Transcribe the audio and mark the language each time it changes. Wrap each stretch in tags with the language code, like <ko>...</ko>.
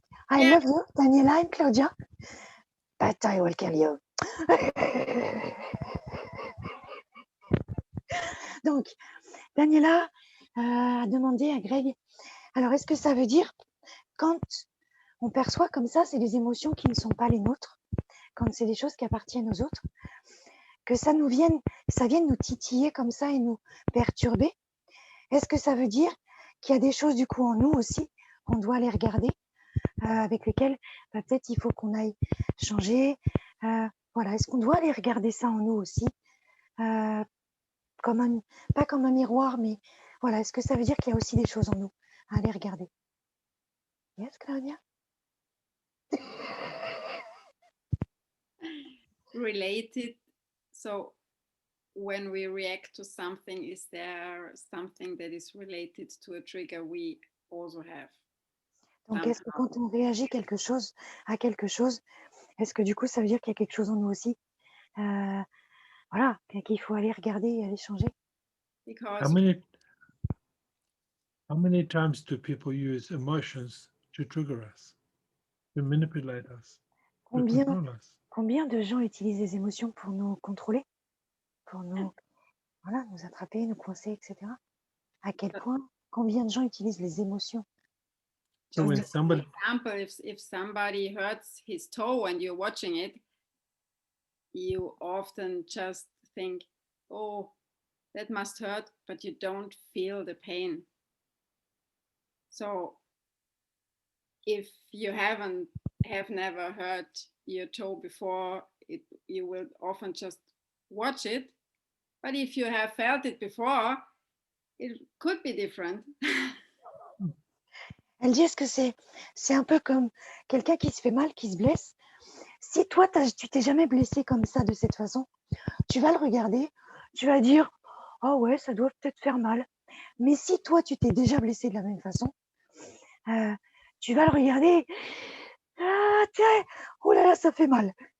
<en>I love you, Daniela and Claudia, but I will kill you.</en> <fr>Donc, Daniela a demandé à Greg, alors est-ce que ça veut dire quand on perçoit comme ça, c'est des émotions qui ne sont pas les nôtres, quand c'est des choses qui appartiennent aux autres, que ça vienne nous titiller comme ça et nous perturber? Est-ce que ça veut dire qu'il y a des choses du coup en nous aussi qu'on doit aller regarder, avec lesquelles peut-être il faut qu'on aille changer? Voilà, est-ce qu'on doit aller regarder ça en nous aussi, pas comme un miroir, mais voilà, est-ce que ça veut dire qu'il y a aussi des choses en nous à aller regarder?</fr> <en>Yes, Claudia? Related. So when we react to something, is there something that is related to a trigger we also have?</en> <fr>Donc, est-ce que quand on réagit à quelque chose, est-ce que du coup, ça veut dire qu'il y a quelque chose en nous aussi, voilà, qu'il faut aller regarder et aller changer?</fr> <en>How many times do people use emotions to trigger us, to manipulate us, to control us?</en> <fr>Combien de gens utilisent les émotions pour nous contrôler, pour nous attraper, nous coincer, etc. À quel point, combien de gens utilisent les émotions?</fr> <en>So when somebody, For example, if somebody hurts his toe and you're watching it, you often just think, oh, that must hurt, but you don't feel the pain. So if you have never hurt your toe before, you will often just watch it. But if you have felt it before, it could be different.</en> <fr>Elle dit, est-ce que c'est un peu comme quelqu'un qui se fait mal, qui se blesse. Si toi, tu t'es jamais blessé comme ça, de cette façon, tu vas le regarder, tu vas dire, oh ouais, ça doit peut-être faire mal. Mais si toi, tu t'es déjà blessé de la même façon, tu vas le regarder, ah, tiens, oh là là, ça fait mal.</fr>